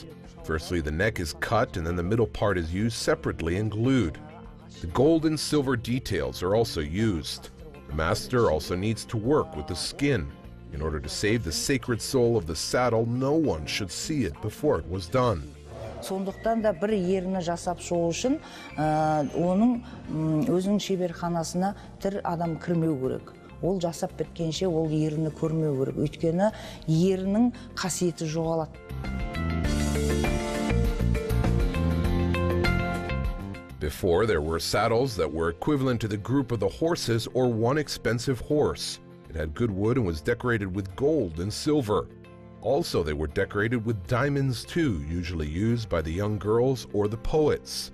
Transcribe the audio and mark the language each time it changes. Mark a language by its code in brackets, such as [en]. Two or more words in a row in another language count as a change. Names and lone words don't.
[en] Firstly, the neck is cut and then the middle part is used separately and glued. The gold and silver details are also used. The master also needs to work with the skin. In order to save the sacred soul of the saddle, no one should see it before it was done. [kk] Сондықтан да бір еріні жасап шығу үшін, оның өзінің шеберханасына тір адам кірмеу керек. Ол жасап біткенше ол еріні көрмеу керек. Өйткені ерінің қасиеті жоғалады. [en] Before, there were saddles that were equivalent to the group of the horses or one expensive horse. It had good wood and was decorated with gold and silver. Also, they were decorated with diamonds too, usually used by the young girls or the poets.